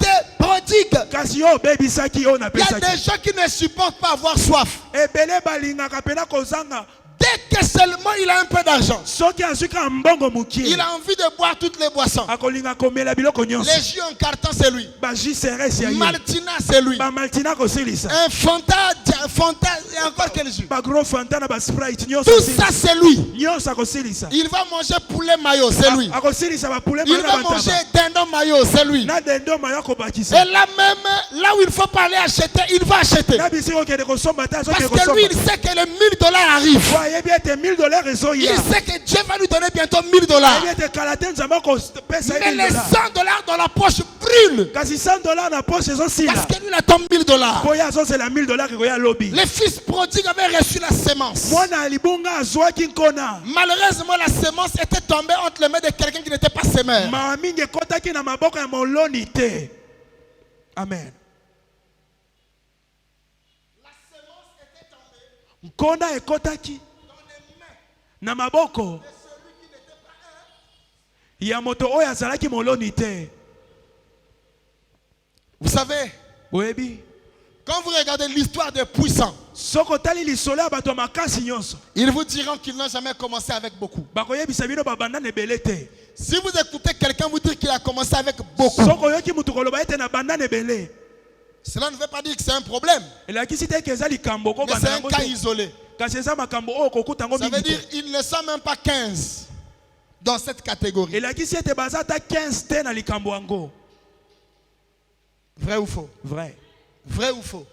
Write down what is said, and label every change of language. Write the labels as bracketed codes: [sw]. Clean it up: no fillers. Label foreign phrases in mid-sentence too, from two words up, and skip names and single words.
[fr] été prodigue. [ln] Kasi yo obebisaki yo na [fr] Il y a [ln] pesaki. [fr] des gens qui ne supportent pas avoir soif. [ln] Ebele balingaka pena kozanga. [fr] Dès que seulement il a un peu d'argent, [ln] Soki azwi ka mbongo mukie. [fr] il a envie de boire toutes les boissons. [ln] Akolinga komela biloko nyonso. [fr] Les jus en carton, c'est lui. [ln] Ba jus CRS ya ye. [fr] Maltina, c'est lui. [ln] Ba Maltina kosilisa. [fr] Un Fanta, et encore quel jus? [ln] Ba gros Fanta na ba Sprite nyonso. [fr] Tout ça, c'est lui. [ln] Nyonso akosilisa. [fr] Il va manger poulet mayo, c'est lui. [ln] Akosilisa ba poulet [fr] Il [ln] mayo [fr] va [ln] na [fr] manger [ln] bantaba. [fr] dindon mayo, c'est lui. [ln] Na dendo mayo kobakisa. [fr] Et là même, là où il faut pas aller acheter, il va acheter. [ln] Na bisiko kende kosomba ta [fr] Parce [ln] soki [fr] que [ln] kosomba. [fr] lui, il sait que les $1000 arrivent. [ln] Wa yebi ete $1000 ezoya. [fr] Il sait que Dieu va lui donner bientôt $1000. [ln] Yebi ete kala te nzambe akopesa ye [fr] Mais les [ln] $1000. [fr] $100 dans la poche brûlent. [ln] Kasi $100 na poche ezosila. [fr] Parce que lui, il attend $1000. [ln] Po ye azozela $1000 ekoya lobi. [fr] Les fils prodigues avaient reçu la sémence. [ln] Mwana ya libunga azwaki nkona. [fr] Malheureusement, la sémence était tombée entre les mains de quelqu'un qui n'était pas semeur. [ln] Mawa mingi ekotaki na maboko ya moloni te. Amen. [fr] La sémence était tombée [ln] Nkona ekotaki [fr] dans les mains [ln] na maboko [fr] de celui qui n'était pas un. [ln] ya moto oyo azalaki moloni te. [fr] Vous savez, [ln] Boyebi. [fr] quand vous regardez l'histoire des puissants, [ln] Soko tali lisolo ya bato ya makasi nyonso. [fr] ils vous diront qu'ils n'ont jamais commencé avec beaucoup. [ln] Bakoyebisa bino babanda na ebele te. [fr] Si vous écoutez quelqu'un vous dire qu'il a commencé avec beaucoup, [ln] Soko yoki mutu koloba ete na banda na ebele. [fr] Cela ne veut pas dire que c'est un problème. Mais c'est un cas isolé. Ça veut dire qu'il ne sont même pas 15 dans cette catégorie. Vrai ou faux? Vrai. Vrai ou faux?